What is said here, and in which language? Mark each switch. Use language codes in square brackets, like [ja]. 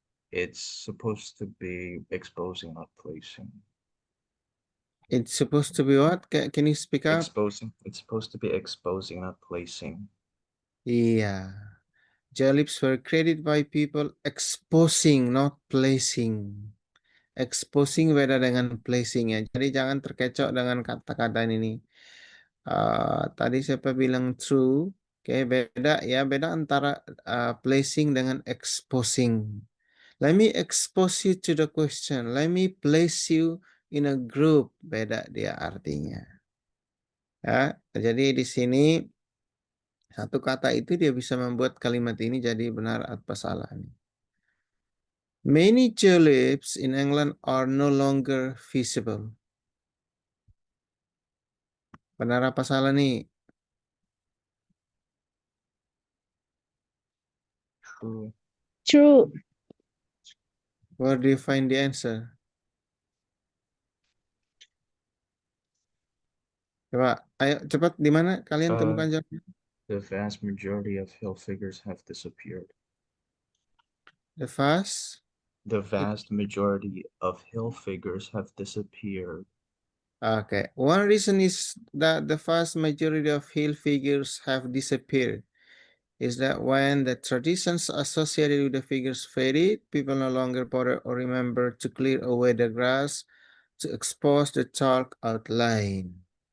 [en] It's supposed to be exposing, not placing. It's supposed to be what? Can you speak up? Exposing. It's supposed to be exposing, not placing. [id] Iya. [en] Geolipes were created by people exposing, not placing. [id] Exposing beda dengan placing ya. Jadi jangan terkecoh dengan kata-kata ini. Tadi siapa bilang true? Oke, beda ya. Beda antara placing dengan exposing. [en] Let me expose you to the question. Let me place you in a group. [id] Beda dia artinya. Ya, jadi di sini satu kata itu dia bisa membuat kalimat ini jadi benar atau salah. [en] Many geolipes in England are no longer visible. [id] Benar apa salah nih? [en] True. True. Where do you find the answer? [id] Coba, ayo cepat di mana kalian temukan jawabannya? [en] The vast majority of hill figures have disappeared. The vast majority of hill figures have disappeared. Okay. One reason is that the vast majority of hill figures have disappeared is that when the traditions associated with the figures faded, people no longer bother or remember to clear away the grass to expose the chalk outline.